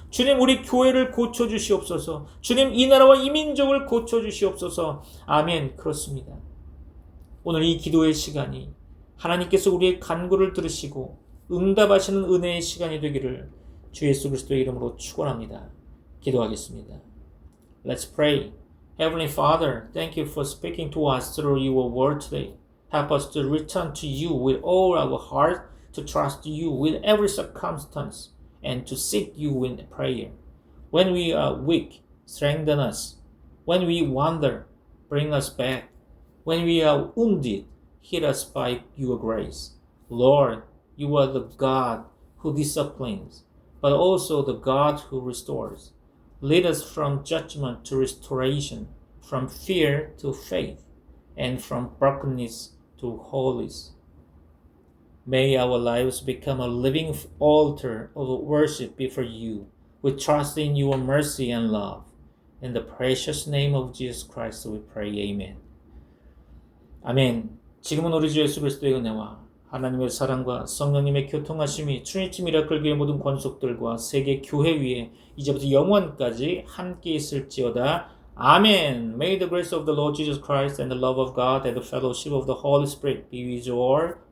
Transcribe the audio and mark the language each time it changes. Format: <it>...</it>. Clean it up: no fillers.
<ko>주님, 우리 교회를 고쳐주시옵소서. 주님, 이 나라와 이 민족을 고쳐주시옵소서. 아멘. 그렇습니다. 오늘 이 기도의 시간이 하나님께서 우리의 간구를 들으시고 응답하시는 은혜의 시간이 되기를 주 예수 그리스도의 이름으로 축원합니다. 기도하겠습니다.</ko> <en>Let's pray. Heavenly Father, thank you for speaking to us through your word today. Help us to return to you with all our heart, to trust you with every circumstance, and to seek you in prayer. When we are weak, strengthen us. When we wander, bring us back. When we are wounded, heal us by your grace. Lord, you are the God who disciplines, but also the God who restores. Lead us from judgment to restoration, from fear to faith, and from brokenness to wholeness. May our lives become a living altar of worship before you. We trust in your mercy and love. In the precious name of Jesus Christ we pray. Amen. 아멘.</en> <ko>지금은 우리 주 예수 그리스도의 은혜와 하나님의 사랑과 성령님의 교통하심이 트리니티 미라클 교회 모든 권속들과 세계 교회 위에 이제부터 영원까지 함께 있을지어다. 아멘.</ko> <en>May the grace of the Lord Jesus Christ and the love of God and the fellowship of the Holy Spirit be with you all.</en>